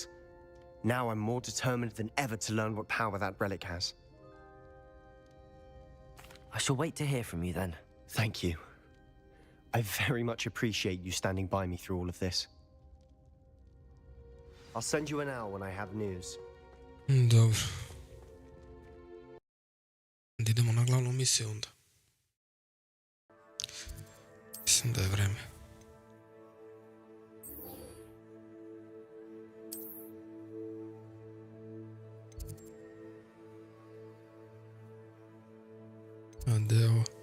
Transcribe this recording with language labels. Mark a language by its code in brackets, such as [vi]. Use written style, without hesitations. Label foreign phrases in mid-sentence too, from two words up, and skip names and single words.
[en] Now I'm more determined than ever to learn what power that relic has. I shall wait to hear from you then. Thank you. I very much appreciate you standing by me through all of this. I'll send you an owl when I have news. [sr] Dobro. Da idemo na glavnu misiju onda. Mislim da je vreme. A gdje je ovo?